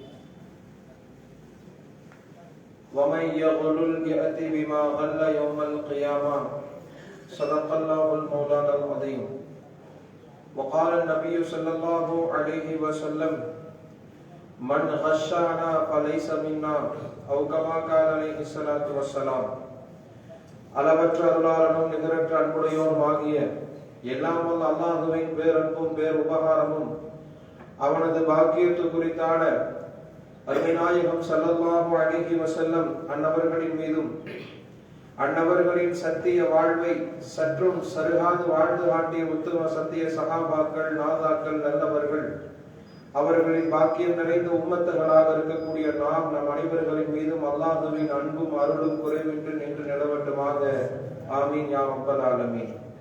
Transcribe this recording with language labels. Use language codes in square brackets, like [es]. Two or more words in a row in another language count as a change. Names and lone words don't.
[ar] ومن يغلل يأت بما غل يوم القيامة صدق الله المولانا العظيم وقال النبي صلى الله عليه وسلم من غشنا فليس منا أو كما قال عليه الصلاة والسلام [ta] அளவற்ற அருளாளனும் நிகரற்ற அன்புடையோருமாகிய எல்லாம் வல்ல அல்லாஹ்வின் பேரன்பும் பேர் உபகாரமும் அவனது பாக்கியத்து குறித்தான அருமைநாயகம் [ar] صلى الله عليه وسلم [ta] அன்னவர்களின் மீதும் அன்னவர்களின் சத்திய வாழ்வை சற்றும் சருகாது வாழ்ந்து காட்டிய உத்தம சத்திய சகாபாக்கள் நாதாக்கள் நல்லவர்கள் அவர்களின் பாக்கியம் நிறைந்த உம்மத்துகளாக இருக்கக்கூடிய நாம் நம் அனைவர்களின் மீதும் அல்லாஹ்வின் அன்பும் அருளும் குறைவின்றி நின்று நிலவட்டுமாக [ar] آمين يا رب العالمين.